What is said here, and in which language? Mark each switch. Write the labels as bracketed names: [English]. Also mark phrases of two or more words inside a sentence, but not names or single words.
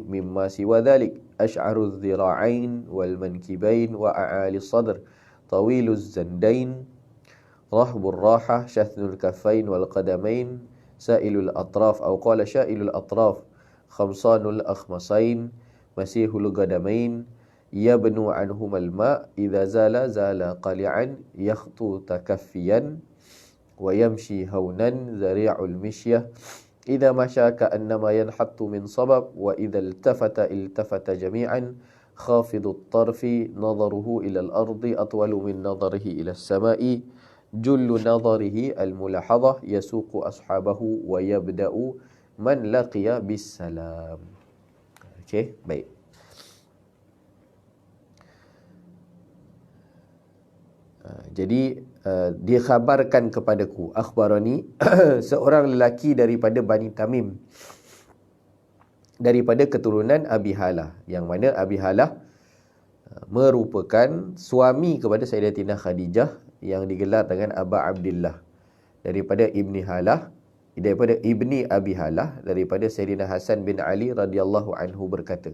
[Arabic] مما سوى ذلك أشعر الذراعين والمنكبين وأعالي الصدر طويل الزندين رحب الراحة شثن الكفين والقدمين سائل الأطراف أو قال شائل الأطراف خمصان الأخمصين مسيح القدمين ينبو عنهما الماء' إذا زال قلعا يخطو تكفيا ويمشي هونا ذريع المشية إذا مشى كأنما ينحط من صبب وإذا التفت جميعا خافض الطرف نظره إلى الأرض أطول من نظره إلى السماء جل نظره الملاحظة يسوق أصحابه ويبدأ من لقي بالسلام. [Malay] Okey, baik. Jadi dikhabarkan kepadaku akhbarani seorang lelaki daripada Bani Tamim daripada keturunan Abi Halah, yang mana Abi Halah merupakan suami kepada Sayyidatina Khadijah yang digelar dengan Aba Abdillah, daripada Ibni Halah, daripada Ibni Abi Halah, daripada Sayyidina Hasan bin Ali [Arabic] رضي الله عنه [Malay] berkata.